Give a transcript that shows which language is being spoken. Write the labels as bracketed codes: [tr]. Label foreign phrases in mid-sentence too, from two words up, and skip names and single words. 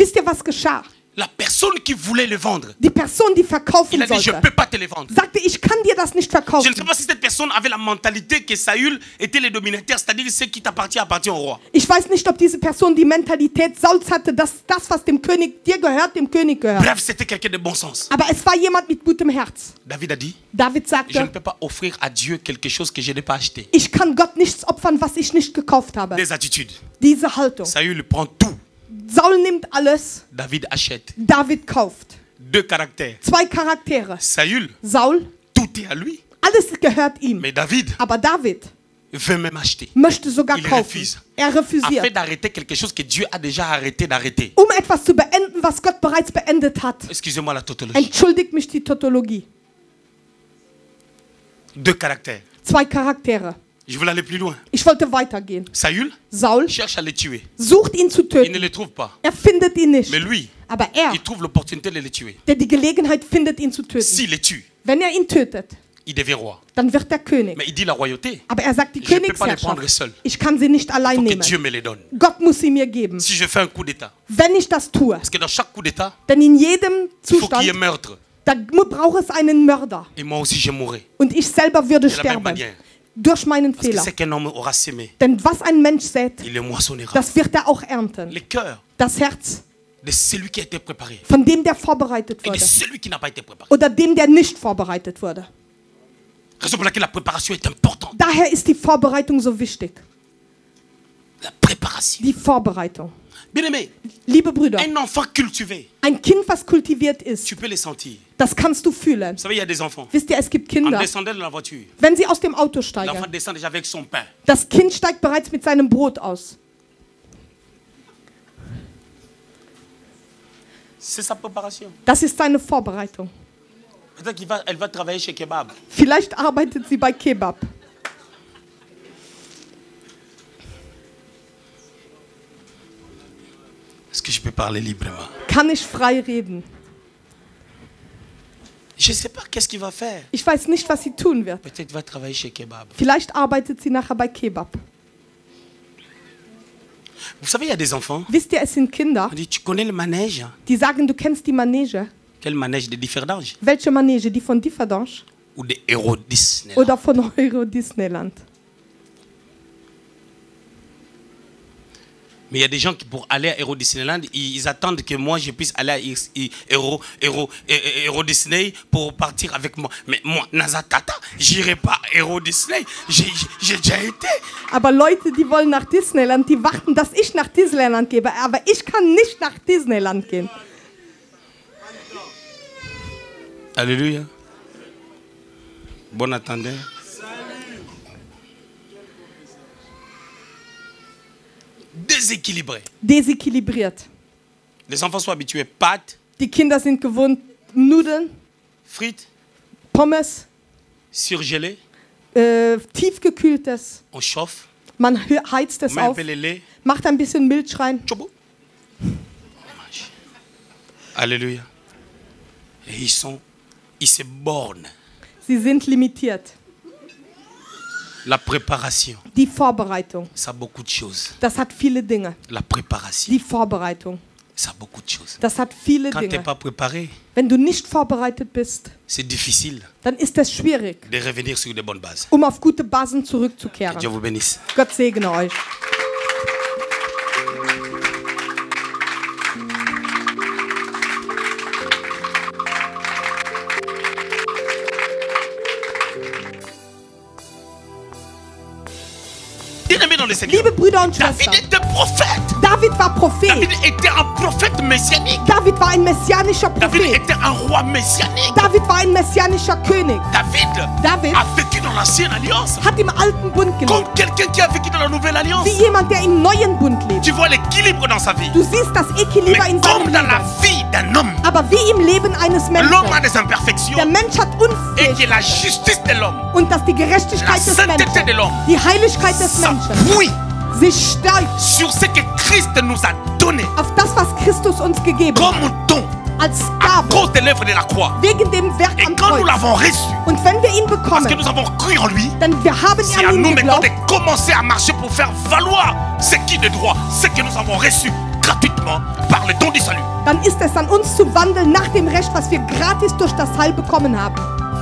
[de] Wisst ihr, was geschah? [fr] La personne qui voulait le vendre, [de] Die Person, die [fr] il [de] verkaufen [fr] a dit, je ne [de] sollte, [fr] peux pas te le vendre. [de] sagte, ich kann dir das nicht [fr] Je [de] verkaufen. [fr] ne sais pas si cette personne avait la mentalité que Saül était le dominateur, c'est-à-dire ce qui t'appartient appartient au roi. [de] Ich weiß nicht, ob diese Person die Mentalität Sauls hatte, dass das, was dem König dir gehört, dem König gehört. [fr] Bref, c'était quelqu'un de bon sens. [de] Aber es war jemand mit gutem Herz. [fr] David a dit, [de] David [fr] je ne [de] sagte, [fr] peux pas offrir à Dieu quelque chose que je n'ai pas acheté. [de] ich kann Gott nichts opfern, was ich nicht gekauft habe. [fr] Des attitudes. [de] Diese Haltung. [fr] Saül prend tout. [de] Saul nimmt alles, [fr] David achète. [de] David kauft. [fr] 2 caractères. [de] 2 Charaktere. [fr] Saül, [de] Saul, [fr] tout est à lui. [de] alles gehört ihm. [fr] Mais David [de] Aber David [fr] veut même acheter. [de] möchte sogar [fr] Il [de] kaufen. [fr] refuse. [de] Er [fr] Afin [de] refusiert. [fr] d'arrêter quelque chose que Dieu a déjà arrêté d'arrêter. [de] Etwas zu beenden, was Gott bereits beendet hat. [fr] Excusez-moi la tautologie. [de] Entschuldigt mich die Tautologie. [fr] 2 caractères. [de] 2 Charaktere. [fr] Je voulais aller plus loin. [de] Ich wollte weitergehen. [fr] Saül [de] Saul [fr] cherche à le tuer. [de] sucht ihn zu [fr] Il ne [de] töten. [fr] le trouve pas. [de] Er findet ihn nicht. [fr] Mais lui, [de] Aber er, [fr] il trouve l'opportunité de le tuer. [de] der die Gelegenheit findet, ihn zu töten. [fr] S'il le tue, [de] Wenn er ihn tötet, [fr] il devient roi. [de] dann wird er König. [fr] Mais il dit la royauté, [de] Aber er sagt, die [fr] je ne peux pas le prendre [de] Königsherrschaft, [fr] seul. [de] ich kann sie nicht [fr] Il [de] allein [fr] faut que [de] nehmen. [fr] Dieu me les donne. [de] Gott muss sie mir geben. [fr] Si je fais un coup d'État, [de] Wenn ich das tue, [fr] parce que dans chaque coup d'État, [de] denn in jedem [fr] il faut qu'il y ait [de] Zustand, [fr] meurtre. [de] da braucht es einen Mörder. [fr] Et moi aussi, je mourrai. [de] Und ich selber würde [fr] De la même [de] sterben. [fr] manière. [de] Durch meinen [fr] Parce que [de] Fehler. [fr] ce qu'un homme aura sémé, [de] Denn was ein Mensch sät, [fr] il le moissonnera. [de] das wird er auch ernten. [fr] Le cœur [de] Das Herz [fr] de celui qui a été préparé [de] von dem, der vorbereitet [fr] et de [de] wurde. [fr] celui qui n'a pas été préparé. [de] Oder dem, der nicht vorbereitet wurde. [fr] Raison pour laquelle la préparation est importante. [de] Daher ist die Vorbereitung so wichtig. [fr] La préparation. [de] Die Vorbereitung. [fr] Bien aimé, [de] Liebe Brüder, [fr] un enfant cultivé, [de] ein Kind, was kultiviert ist, [fr] tu peux le sentir. [de] das kannst du fühlen. [fr] Vous savez, il y a des enfants. [de] Wisst ihr, es gibt [fr] En [de] Kinder, [fr] descendant de la voiture, [de] wenn sie aus dem Auto [fr] l'enfant [de] steigen, [fr] descend déjà avec son pain. [de] das Kind steigt bereits mit seinem Brot aus. [fr] C'est sa préparation. [de] Das ist seine Vorbereitung. [fr] Peut-être qu'elle va travailler chez Kebab. [de] Vielleicht arbeitet sie bei Kebab. [fr] Est-ce que je peux parler librement? [de] Kann ich frei reden? [fr] Je ne sais pas qu'est-ce qu'il va faire. [de] Ich weiß nicht, was sie tun wird. [fr] Peut-être va travailler chez Kebab. [de] Vielleicht arbeitet sie nachher bei Kebab. [fr] Vous savez, il y a des enfants. [de] Wisst ihr, es sind Kinder, [fr] On dit, tu connais le manège? [de] die sagen, du kennst die Manege. [fr] Quel manège de Differdange? [de] Welche Manege? Die von Differdange [fr] Ou de Héros Disney? [de] oder von Euro Disneyland? [fr] Mais il y a des gens qui, pour aller à Héros Disneyland, ils attendent que moi je puisse aller à Héros Disney pour partir avec moi. Mais moi, Nazatata, j'irai pas à Héros Disney. J'ai déjà été. [de] Aber Leute, die wollen nach Disneyland, die warten, dass ich nach Disneyland gehe. Aber ich kann nicht nach Disneyland gehen. [fr] Alléluia. Bon attendeur. Déséquilibré. [de] Desequilibriert. [fr] Les enfants sont habitués pâtes, [de] Die Kinder sind gewohnt Nudeln, [fr] frites, [de] Pommes, [fr] surgelées. [de] tiefgekühltes. [fr] On chauffe, [de] Man heizt [fr] on [de] es [fr] met un [de] auf, [fr] peu le lait. [de] macht ein bisschen Milch rein. [fr] Tchobo. On mange. Alléluia. Et ils se bornent. [de] Sie sind limitiert. [fr] La préparation, [de] Die Vorbereitung, [fr] ça a beaucoup de choses. [de] das hat viele Dinge. [fr] La préparation, [de] Die Vorbereitung, [fr] ça a beaucoup de choses. [de] das hat viele [fr] Quand tu n'es [de] Dinge. [fr] pas préparé, [de] Wenn du nicht vorbereitet bist, [fr] c'est difficile [de] dann ist es schwierig, [fr] de revenir sur de bonnes bases. [de] auf gute Basen zurückzukehren. [fr] Dieu vous bénisse. [de] Gott segne euch. [fr] Bien-aimés dans le Seigneur, [de] Liebe Brüder und [fr] David [de] Schwestern, [fr] était prophète. [de] David war Prophet. [fr] David était un prophète messianique. [de] David war ein messianischer [fr] David [de] Prophet. [fr] était un roi messianique. [de] David war ein messianischer König. [fr] David a vécu dans l'ancienne alliance [de] Hat im alten Bund [fr] comme [de] gelebt. [fr] quelqu'un qui a vécu dans la nouvelle alliance. [de] Wie jemand, der im neuen Bund lebt. [fr] Tu vois l'équilibre dans sa vie. [de] Du siehst das Equiliber [fr] Mais [de] in [fr] comme [de] seinem [fr] dans la [de] Leben. [fr] vie d'un homme, [de] Aber wie im Leben eines [fr] l'homme a [de] Menschen. [fr] des imperfections [de] Der Mensch hat [fr] et que la [de] Unfähigkeit. [fr] justice de l'homme, [de] Und dass die [fr] la [de] Gerechtigkeit des [fr] sainteté de [de] Menschen, [fr] l'homme, [de] die Heiligkeit des Menschen, [fr] s'appuie [de] sich stärkt [fr] sur ce que Christ nous a donné [de] auf das, was Christus uns gegeben hat. [fr] comme don [de] Als [fr] à [de] Gabe. [fr] cause de l'œuvre de la croix. [de] Wegen dem Werk [fr] Et [de] am [fr] quand nous [de] Kreuz. [fr] l'avons reçu, [de] Und wenn wir ihn [fr] parce [de] bekommen, [fr] que nous avons cru en lui, [de] dann wir haben [fr] c'est à [de] an [fr] nous [de] ihn [fr] maintenant [de] geglaubt, [fr] de commencer à marcher pour faire valoir ce qui est de droit, ce que nous avons reçu gratuitement par le don du salut. [de] dann ist es an uns zu wandeln nach dem Recht, was wir gratis durch das Heil bekommen haben.